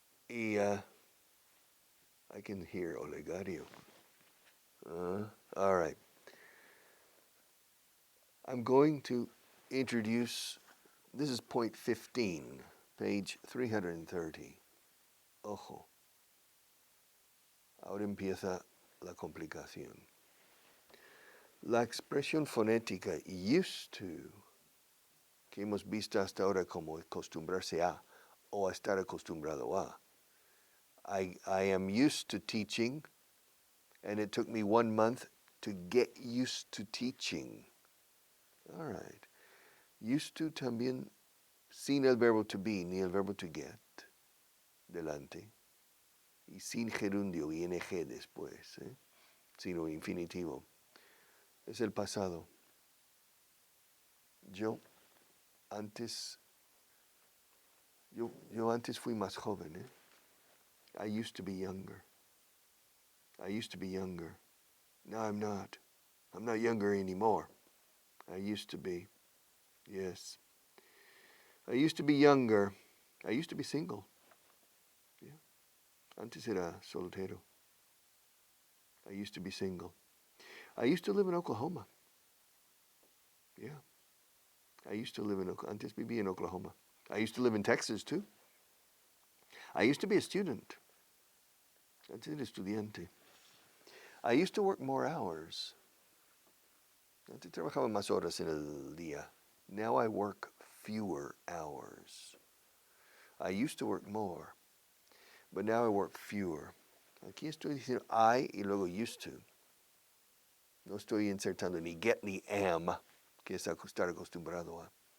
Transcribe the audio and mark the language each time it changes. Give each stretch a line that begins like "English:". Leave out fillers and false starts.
English: Y I can hear Olegario. All right. I'm going to introduce, this is point 15, page 330.
Spanish: Ojo. Ahora empieza la complicación. La expresión fonética used to, que hemos visto hasta ahora como acostumbrarse a o estar acostumbrado a.
English: I am used to teaching, and it took me 1 month to get used to teaching. All right.
Spanish: Used to también sin el verbo to be ni el verbo to get delante y sin gerundio ing después, sino infinitivo. Es el pasado. Yo antes fui más joven.
English: I used to be younger. I used to be younger. Now I'm not. I'm not younger anymore. I used to be. Yes. I used to be younger. I used to be single. Yeah. Antes era soltero. I used to be single. I used to live in Oklahoma. Yeah. I used to live in Oklahoma.
Spanish: Antes vivía en Oklahoma.
English: I used to live in Texas too. I used to be a student. Antes era estudiante. I used to work more hours.
Spanish: Antes trabajaba más horas en el día.
English: Now I work fewer hours. I used to work more, but now I work fewer.
Spanish: Aquí estoy diciendo I y luego used to. No estoy insertando ni get ni am, que es estar acostumbrado a.